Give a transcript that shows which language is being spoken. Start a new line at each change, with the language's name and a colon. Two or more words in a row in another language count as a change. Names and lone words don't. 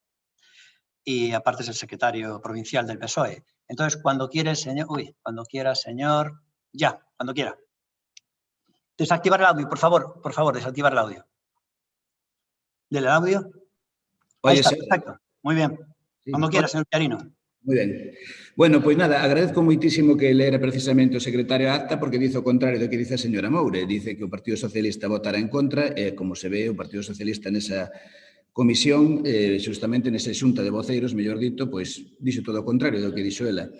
Spanish: Y aparte es el secretario provincial del PSOE. Entonces, cuando quiera, señor... cuando quiera, señor... Ya, cuando quiera. Desactivar el audio, por favor, desactivar el audio. ¿Del audio? Ahí está, perfecto. Muy bien. Cuando quiera, señor Villarino.
Galician: Moi ben. Bueno, pois nada, agradezco moitísimo que lera precisamente o secretario a acta porque dice o contrario do que dice a señora Moure. Dice que o Partido Socialista votará en contra e, como se ve, o Partido Socialista nesa comisión, justamente nesa xunta de voceiros, mellor dito, pois dixo todo o contrario do que dixo ela.